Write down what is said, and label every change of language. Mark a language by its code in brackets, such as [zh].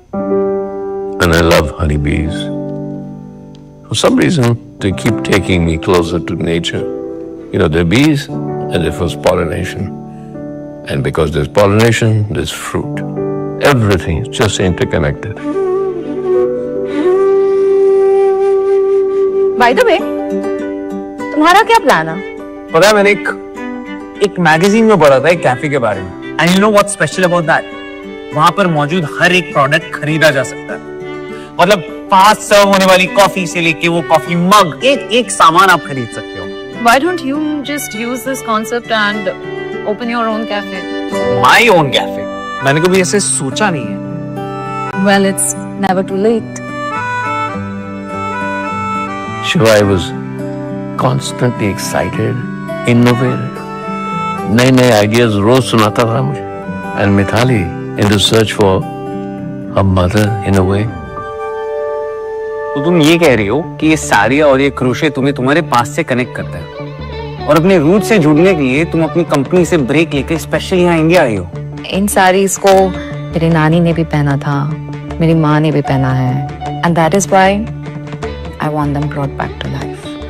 [en] And I love honeybees. For some reason, they keep taking me closer to nature. You know, they're bees, and they're for pollination. And because there's pollination, there's fruit. Everything is just interconnected. By the way, [hi] तुम्हारा क्या plan है? पता है मैंने एक magazine में पढ़ा था एक कैफे के बारे में. [en] And you know what's special about that? [hi] वहां पर मौजूद हर एक प्रोडक्ट खरीदा जा सकता है. मतलब फास्ट सर्व होने वाली कॉफी से लेके वो कॉफी मग, एक सामान आप खरीद सकते हो. [en] Why don't you just use this concept and open your own cafe? My own cafe? [hi] मैंने कभी ऐसे सोचा नहीं है. [en] Well, it's never too late. Shiva, I was constantly excited, innovative. [hi] नए ideas रोज सुनाता था मुझे. [en] And Mithali in the search for a mother in a way. [hi] तो तुम ये कह रही हो कि ये साड़ियाँ और ये क्रोशे तुम्हें तुम्हारे पास से कनेक्ट करता है, और अपने रूट से जुड़ने के लिए तुम अपनी कंपनी से ब्रेक लेकर स्पेशल यहाँ इंडिया आई हो. इन साड़ीज को मेरी नानी ने भी पहना था, मेरी माँ ने भी पहना है, [en] and that is why I want them brought back to life.